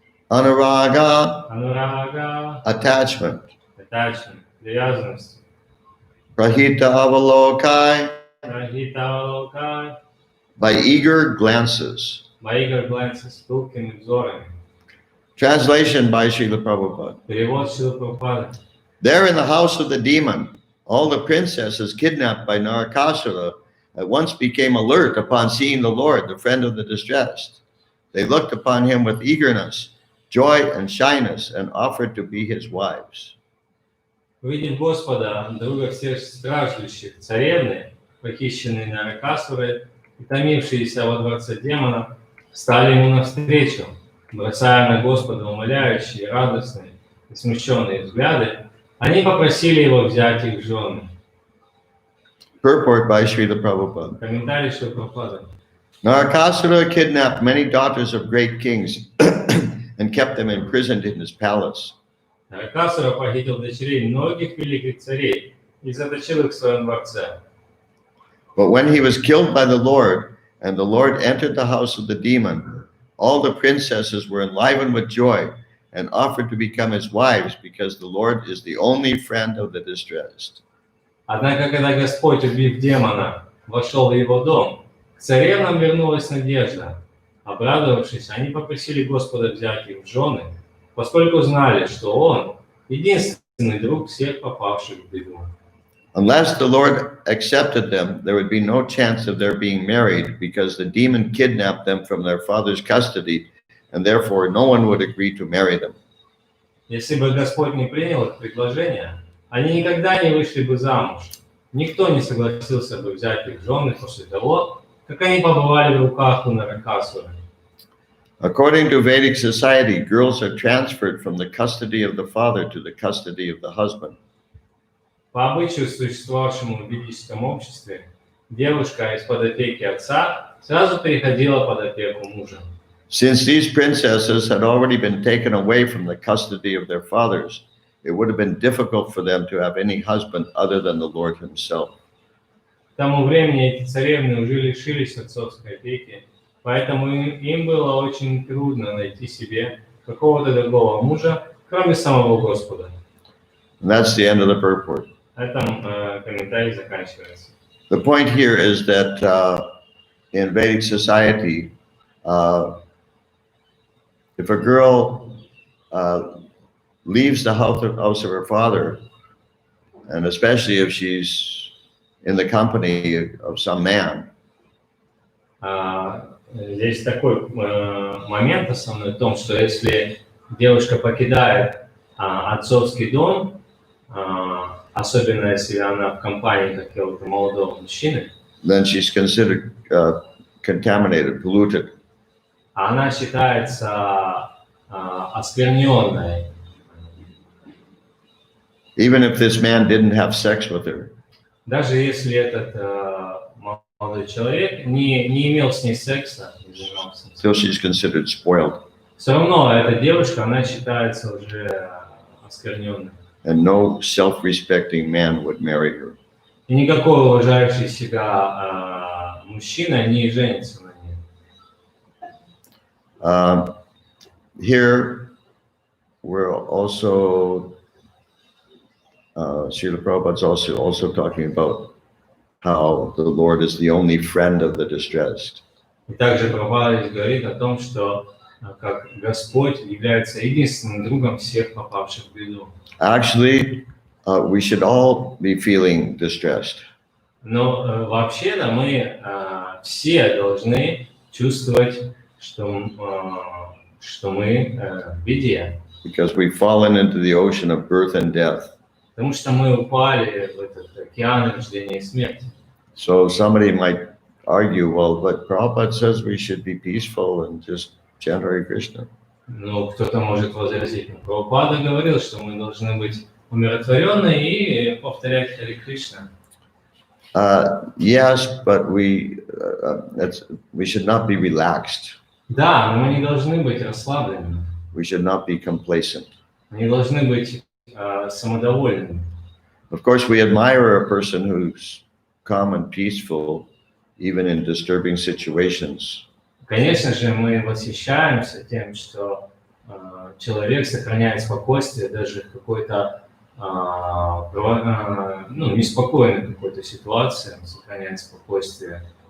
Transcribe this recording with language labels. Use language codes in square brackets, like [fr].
[sa] Anuraga, Анурага, [en] attachment. [ru] attachment, привязанность. [sa] Prahita avalokai, Рахитавалокай, [en] by eager glances. [ru] Маигар глянцы с пылкими взорами. [en] Translation by Srila Prabhupada. [ru] Перевод Шрила Прабхупады. [en] There in the house of the demon, all the princesses kidnapped by Narakasura at once became alert upon seeing the Lord, the friend of the distressed. They looked upon him with eagerness, joy, and shyness, and offered to be his wives. [ru] Увидев Господа, друга всех страждущих, царевны, похищенные Наракасурой и томившиеся во дворце демона, стали ему навстречу, бросая на Господа умоляющие, радостные и смущенные взгляды, они попросили его взять их в жены. [en] Purport by Srila Prabhupada. [ru] Комментарий Шрила Прабхупады. [en] Narakasura kidnapped many daughters of great kings and kept them imprisoned in his palace. [ru] Наракасура похитил дочерей многих великих царей и заточил их в своем дворце. [en] But when he was killed by the Lord, and the Lord entered the house of the demon, all the princesses were enlivened with joy and offered to become his wives because the Lord is the only friend of the distressed. [ru] Однако, когда Господь, убив демона, вошел в его дом, к царевнам вернулась надежда. Обрадовавшись, они попросили Господа взять их в жены, поскольку знали, что Он — единственный друг всех попавших в беду. [en] Unless the Lord accepted them, there would be no chance of their being married because the demon kidnapped them from their father's custody, and therefore no one would agree to marry them. [ru] Если бы Господь не принял их предложение, они никогда не вышли бы замуж. Никто не согласился бы взять их в жены после того, как они побывали в руках у Наракасуры. [en] According to Vedic society, girls are transferred from the custody of the father to the custody of the husband. [ru] По обычаю, существовавшему в ведическом обществе, девушка из-под опеки отца сразу переходила под опеку мужа. [en] Since these princesses had already been taken away from the custody of their fathers, it would have been difficult for them to have any husband other than the Lord himself. [ru] К тому времени эти царевны уже лишились отцовской опеки, поэтому им было очень трудно найти себе какого-то другого мужа, кроме самого Господа. [en] And that's the end of the purport. [ru] На этом комментарий заканчивается. [en] The point here is that in Vedic society, if a girl leaves the house of her father, and especially if she's in the company of some man, [ru] Здесь такой момент основной в том, что если девушка покидает отцовский дом, особенно если она в компании какого-то молодого мужчины, [en] then she's considered contaminated, polluted. [ru] она считается оскверненной. [en] Even if this man didn't have sex with her. [ru] Даже если этот молодой человек, не имел с ней секса, не занимался. [en] Still she's considered spoiled. [ru] Все равно эта девушка, она считается уже оскверненной. [en] And no self-respecting man would marry her. [ru] И никакой уважающий себя мужчина не женится на ней. [en] Here, we're also, Srila Prabhupada's also talking about how the Lord is the only friend of the distressed. [ru] И также Прабхупада говорит о том, что как Господь является единственным другом всех попавших в беду. [en] Actually, we should all be feeling distressed. [ru] Но вообще-то мы все должны чувствовать, что мы в беде. [en] Because we've fallen into the ocean of birth and death. [ru] Потому что мы упали в этот океан рождения и смерти. [en] So somebody might argue, well, but Prabhupada says we should be peaceful and just chant Hare Krishna. [ru] Ну, кто-то может возразить. Прабхупада говорил, что мы должны быть умиротворены и повторять Харе Кришна. [en] Yes, but we should not be relaxed. [ru] Да, но мы не должны быть расслабленными. [en] We should not be complacent. [ru] Мы не должны быть самодовольными. [en] Of course, we admire a person who's calm and peaceful, even in disturbing situations. [ru] Конечно же, мы восхищаемся тем, что человек сохраняет спокойствие даже в какой-то неспокойной какой-то ситуации, он сохраняет спокойствие.